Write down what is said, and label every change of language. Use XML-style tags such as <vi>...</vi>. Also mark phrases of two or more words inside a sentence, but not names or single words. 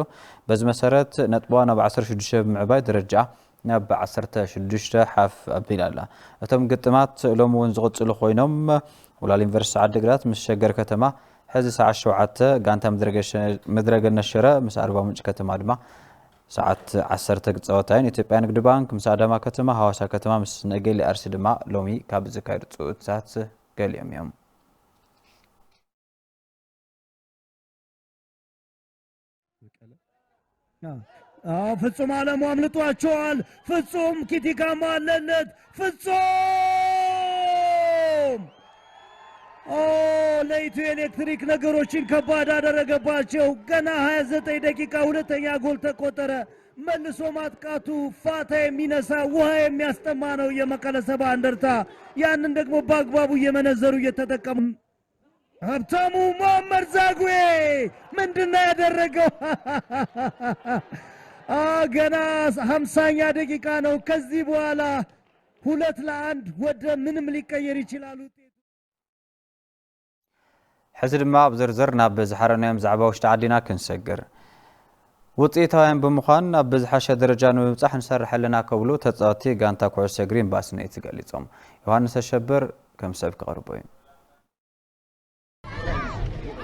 <ti>በዚ መሰረት ነጥቧ ናብ 16 ብምዕባይ ደረጃ ናብ 16 ሓፍ ኣቢላላ እቶም ግጥማት ሎም እውን ዝቕጽሉ ኮይኖም ወላል ዩኒቨርሲቲ ዓዲግራት ምስ ሸገር ከተማ ሕዚ ሰዓት 7 ጋንታ ምድረገነሽረ ምስ ኣርባ ምንጭ ከተማ ድማ ሰዓት 10 ግጽወታይን ኢትዮጵያ ንግዲ ባንክ ምስ አዳማ ከተማ ሐዋሳ ከተማ ምስ ነገሌ አርሲ ድማ ሎሚ ካብ ዝካየዱ ጽውታት ገሊኦም እዮም</ti> <am>ፍጹም አለሙ አምልጧቸዋል ፍጹም ኪቲካማ አለለት ፍጹም ለኢትዮ ኤሌክትሪክ ነገሮችን ከባድ አደረገባቸው ገና 29 ደቂቃ ሁለተኛ ጎል ተቆጠረ መልሶ ማጥቃቱ ፋታ የሚነሳ ውሃ የሚያስጠማ ነው የመቀለ 70 እንደርታ ያንን ደግሞ በአግባቡ እየመነዘሩ እየተጠቀሙ ሀብታሙ መሐመድ ዛጉዌ ምንድነው ያደረገው ገና 50ኛ ደቂቃ ነው ከዚህ በኋላ 2-1 ወደ ምንም ሊቀየር ይችላል</am> <ti>ሕዚ ድማ ብዝርዝር ናብ ዝሓረናዮም ዛዕባ ውሽጢ ዓዲና ክንሰግር ውጽኢታውያን ብምዃን ኣብ ዝሓሸ ደረጃ ንምብጻሕ ንሰርሐልና ከብሉ ተጻዋቲ ጋንታ ኩዕሶ እግሪ ባስነይት ገሊጾም ዮሐንስ አሸብር ከም ሰብ ክቐርቡ</ti>